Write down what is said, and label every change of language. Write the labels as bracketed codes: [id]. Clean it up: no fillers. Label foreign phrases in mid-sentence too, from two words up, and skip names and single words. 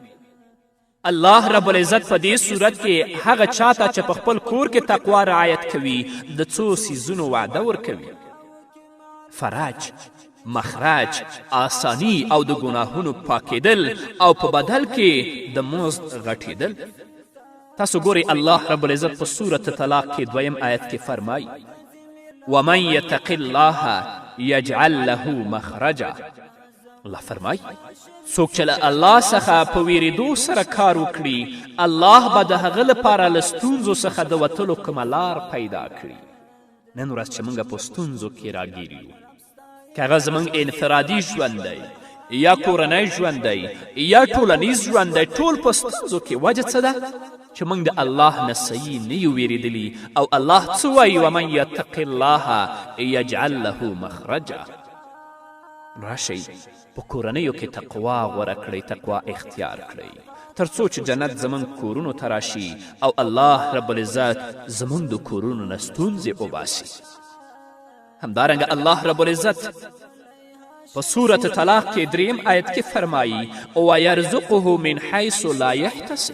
[ps] الله رب العزت په دې صورت کې هغه چاته چې په خپل کور کې تقوا رعایت کوي د څو څیزونو وعده ورکوي: فرج، مخرج، آسانی او د ګناهونو پاکېدل او په بدل کې د مزد غټېدل. تاسو ګورئ الله رب العزت په صورت طلاق کې 2 آیت کې فرمایي: [ar] ومن یتق الله یجعل له مخرجا. [ps] الله فرمایي څوک چې له الله څخه په ویرېدو سره کار وکړي، الله به د هغه لپاره له ستونزو څخه د وتلو کومه لار پیدا کړي. نن ورځ چې موږ په ستونزو کې راګیر یو، که هغه زموږ انفرادي ژوند دی یا کورنی ژوند دی یا ټولنیز ژوند دی، ټول په ستونزو کې. وجه څه ده؟ چې موږ د الله نه صحیح نه یو ویرېدلي او الله څه وایي [ar] ومن یتق الله یجعل له مخرجا. [ps] راشئ په کورنیو کې تقوا غوره کړئ، تقوا اختیار کړئ تر څو چې جنت زموږ کورونو ته راشي او الله رب العزت زموږ د کورونو نه ستونزې وباسي. همدارنګه الله رب العزت په صورت طلاق کې 3 آیت کې فرمایي [ar] ویرزقه من حیث لا یحتسب.